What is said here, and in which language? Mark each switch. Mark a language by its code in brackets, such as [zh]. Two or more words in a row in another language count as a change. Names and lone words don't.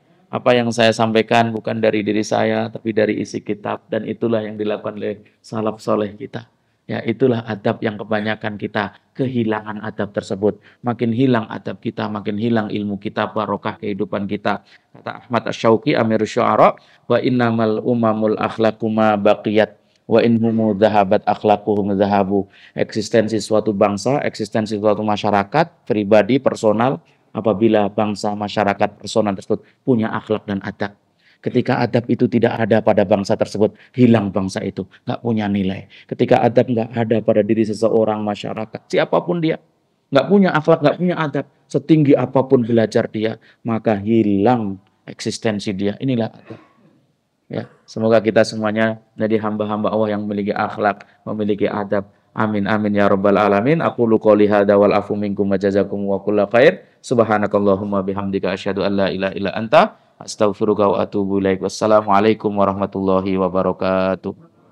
[id] Apa yang saya sampaikan bukan dari diri saya, tapi dari isi kitab. Dan itulah yang dilakukan oleh salaf soleh kita. Ya, itulah adab yang kebanyakan kita kehilangan adab tersebut. Makin hilang adab kita, makin hilang ilmu kita, barokah kehidupan kita. Kata Ahmad Asy-Syauqi, Amirul Syu'ara, [ar] وإنما الأمم الأخلاق ما بقيت، وإن هم ذهبت أخلاقهم ذهبوا. [id] Eksistensi suatu bangsa, eksistensi suatu masyarakat, pribadi, personal, apabila bangsa, masyarakat, personal tersebut punya akhlak dan adab. Ketika adab itu tidak ada pada bangsa tersebut, hilang bangsa itu, nggak punya nilai. Ketika adab nggak ada pada diri seseorang, masyarakat, siapapun dia, nggak punya akhlak, nggak punya adab, setinggi apapun belajar dia, maka hilang eksistensi dia. Inilah adab. Ya, semoga kita semuanya jadi hamba-hamba Allah yang memiliki akhlak, memiliki adab. [ar] آمين آمين يا رب العالمين. أقول قولي هذا والعفو منكم وجزاكم وكل خير. سبحانك اللهم بحمدك أشهد أن لا إله إلا أنت أستغفرك وأتوب إليك. السلام عليكم ورحمة الله وبركاته.